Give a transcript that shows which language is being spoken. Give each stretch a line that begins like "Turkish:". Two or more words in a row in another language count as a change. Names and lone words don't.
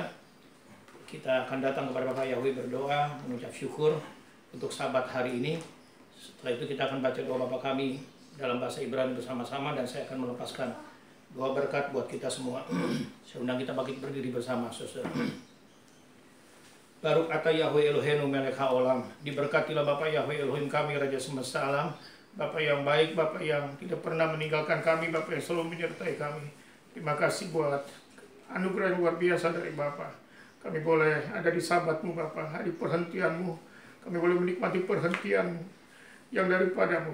Indonesian: Kita akan datang kepada Bapak Yahweh berdoa, mengucap syukur untuk sahabat hari ini. Setelah itu kita akan baca doa Bapa kami dalam bahasa Ibrani bersama-sama, dan saya akan melepaskan doa berkat buat kita semua. Saya undang kita bangkit berdiri bersama, saudara.
Hebrew: ברוך אתה יהוה אלהינו מלך העולם.
Indonesian: Diberkatilah Bapa Yahweh Elohim kami, Raja semesta alam. Bapa yang baik, Bapa yang tidak pernah meninggalkan kami, Bapa yang selalu menyertai kami. Terima kasih buat anugerah yang luar biasa dari Bapa. Kami boleh ada di sahabat-Mu, Bapa, hari perhentian-Mu. Kami boleh menikmati perhentian yang daripadamu.